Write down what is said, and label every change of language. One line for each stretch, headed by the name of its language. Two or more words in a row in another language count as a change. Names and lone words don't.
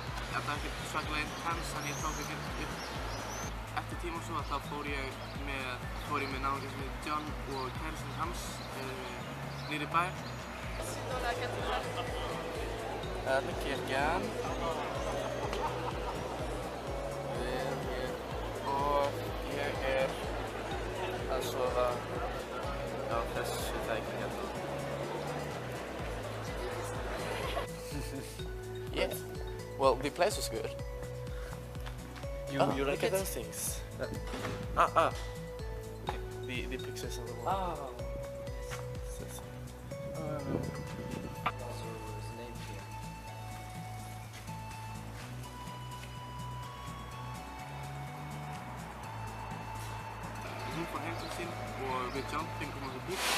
Icelandic: Þetta var ekkert svakalega intense, þannig ég tók ekkert upp. Eftir tíma svo þá fór ég með náungi sem heitir John og kærastinn hans niður í bæ. Þarna er kirkjan. Og ég er að sofa á þessu tæki hérna.
English: Yeah. Well, the place was good. You like it? Those things. Okay. The pictures on the wall. Oh.
Icelandic: Hún fór heim til sín og við John fengum okkur pítsu.